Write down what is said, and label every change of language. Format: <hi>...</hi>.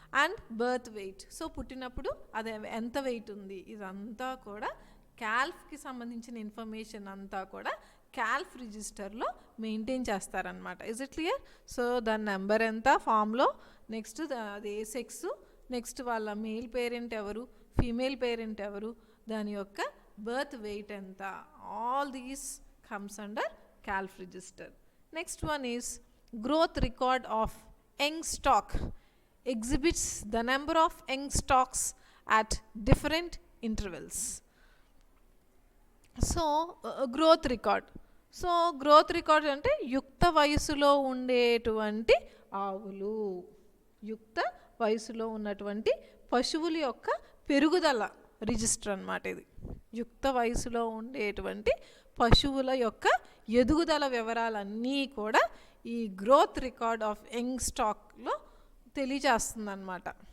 <te>And birth weight, so పుట్టినప్పుడు అది ఎంత వెయిట్ ఉంది, ఇదంతా కూడా క్యాల్ఫ్కి సంబంధించిన ఇన్ఫర్మేషన్ అంతా కూడా క్యాల్ఫ్ రిజిస్టర్లో మెయింటైన్ చేస్తారనమాట.</te> <en>Is it clear?</en> <te>సో దాని నెంబర్ ఎంత ఫామ్లో, నెక్స్ట్ అది ఏ సెక్స్, నెక్స్ట్ వాళ్ళ మేల్ పేరెంట్ ఎవరు, ఫీమేల్ పేరెంట్ ఎవరు, దాని యొక్క బర్త్ వెయిట్ ఎంత,</te> <en>All these comes under calf register. Next one is growth record of young stock, exhibits the number of young stocks at different intervals. So growth record,</en> <te>so growth record అంటే యుక్త వయసులో ఉండేటువంటి ఆవులు, యుక్త వయసులో ఉన్నటువంటి పశువుల యొక్క పెరుగుదల రిజిస్టర్ అన్నమాట ఇది. యుక్త వయసులో ఉండేటువంటి పశువుల యొక్క ఎదుగుదల వివరాలన్నీ కూడా ఈ గ్రోత్ రికార్డ్ ఆఫ్ యంగ్ స్టాక్లో తెలియజేస్తుంది అన్నమాట.</te>